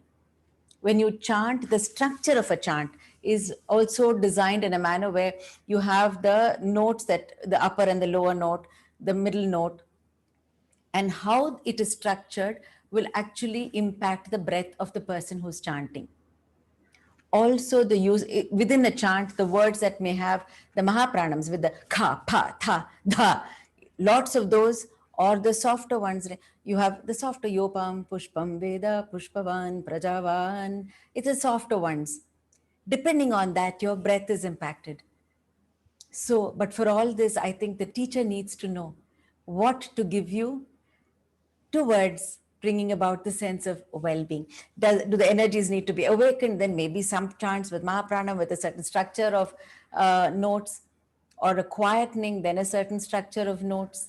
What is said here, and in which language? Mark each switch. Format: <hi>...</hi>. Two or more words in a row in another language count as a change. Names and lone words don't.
<en>When you chant, the structure of a chant is also designed in a manner where you have the notes, that the upper and the lower note, the middle note, and how it is structured will actually impact the breath of the person who's chanting. Also, the use within a chant, the words that may have the mahapranams with the kha, pa, tha, dha, lots of those, or the softer ones. You have the softer yopam, pushpam, veda, pushpavan, prajavan. It's the softer ones. Depending on that, your breath is impacted. So, but for all this, I think the teacher needs to know what to give you towards bringing about the sense of well-being. Do the energies need to be awakened? Then maybe some chants with Mahaprana with a certain structure of notes, or a quietening, then a certain structure of notes.</en>